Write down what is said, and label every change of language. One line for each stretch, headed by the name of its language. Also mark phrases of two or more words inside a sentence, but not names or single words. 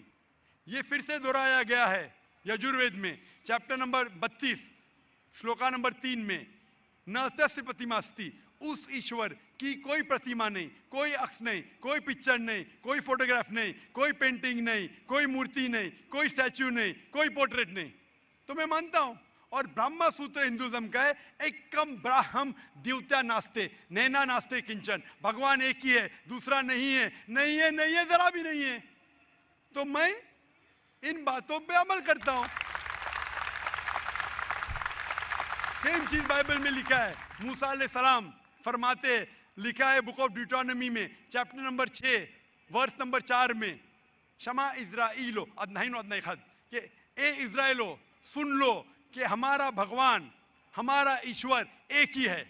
Urdu: یہ پھر سے دہرایا گیا ہے یجوروید میں
English: chapter number
Urdu: 32 شلوکا نمبر 3 میں،
Sanskrit: न तस्य प्रतिमा अस्ति,
Urdu: اس ایشور کی کوئی پرتیما نہیں، کوئی عکس نہیں، کوئی پکچر نہیں، کوئی فوٹوگراف نہیں، کوئی پینٹنگ نہیں، کوئی مورتی نہیں، کوئی اسٹیچو نہیں، کوئی پورٹریٹ نہیں۔ تو میں مانتا ہوں، اور برہما سوتر ہندوازم کا ہے،
Sanskrit: एकं ब्रह्म द्वितीया नास्ते नेना नास्ते किंचन,
Urdu: بھگوان ایک ہی ہے دوسرا نہیں ہے، نہیں ہے، نہیں ہے، ذرا بھی نہیں ہے۔ تو میں ان باتوں پہ عمل کرتا ہوں۔ سیم چیز بائبل میں لکھا ہے، موسیٰ
Arabic: علیہ السلام
Urdu: فرماتے، لکھا ہے بک آف ڈیوٹرانومی میں
English: chapter number
Urdu: 6
English: verse number
Urdu: 4 میں،
Hebrew: שמע ישראל אדונינו ו אדוני אחד,
Urdu: کہ اے اسرائیلو سن لو کہ ہمارا بھگوان، ہمارا ایشور ایک ہی ہے۔